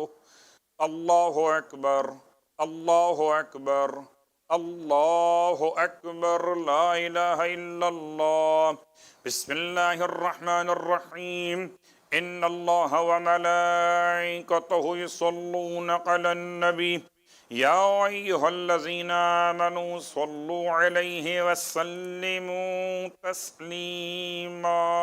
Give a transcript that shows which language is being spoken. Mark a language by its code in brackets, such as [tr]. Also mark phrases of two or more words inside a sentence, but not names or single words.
[ar] الله أكبر. الله أكبر. الله أكبر. لا إله إلا الله. بسم الله الرحمن الرحيم. إن الله وملائكته يصلون على النبي يا أيها الذين آمنوا صلوا عليه وسلموا تسليما.